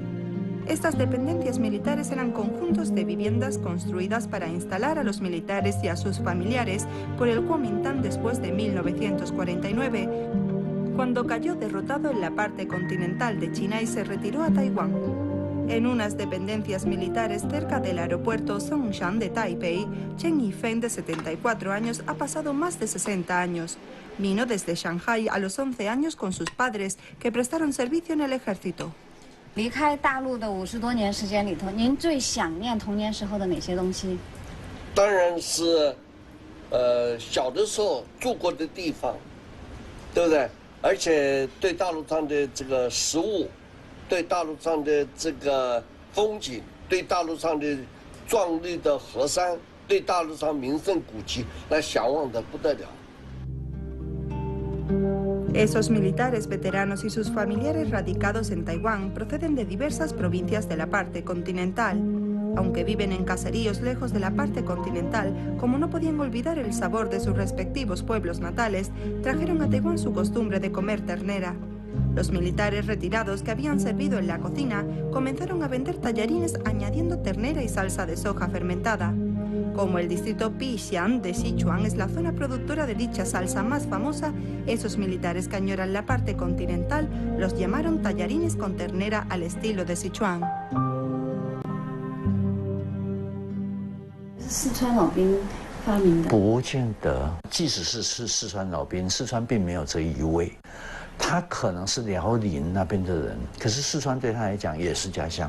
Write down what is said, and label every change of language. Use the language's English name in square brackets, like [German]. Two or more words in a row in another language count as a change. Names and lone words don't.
[Spanish] Estas dependencias militares eran conjuntos de viviendas construidas para instalar a los militares y a sus familiares por el Kuomintang después de 1949, cuando cayó derrotado en la parte continental de China y se retiró a Taiwán. En unas dependencias militares cerca del aeropuerto Songshan de Taipei, Chen Yifeng, de 74 años, ha pasado más de 60 años. Vino desde Shanghái a los 11 años con sus padres, que prestaron servicio en el ejército. [Chinese] 离开大陆的50多年时间里头，您最想念童年时候的哪些东西？当然是，小的时候住过的地方，对不对？而且对大陆上的这个食物，对大陆上的这个风景，对大陆上的壮丽的河山，对大陆上名胜古迹，那向往的不得了。 [Spanish] Esos militares veteranos y sus familiares radicados en Taiwán proceden de diversas provincias de la parte continental. Aunque viven en caseríos lejos de la parte continental, como no podían olvidar el sabor de sus respectivos pueblos natales, trajeron a Taiwán su costumbre de comer ternera. Los militares retirados que habían servido en la cocina comenzaron a vender tallarines añadiendo ternera y salsa de soja fermentada. Como el distrito Pixian de Sichuan es la zona productora de dicha salsa más famosa, esos militares que añoran la parte continental los llamaron tallarines con ternera al estilo de Sichuan. [Chinese] 四川老兵发明的？不见得，即使是四川老兵，四川并没有这一味，他可能是辽宁那边的人，可是四川对他来讲也是家乡。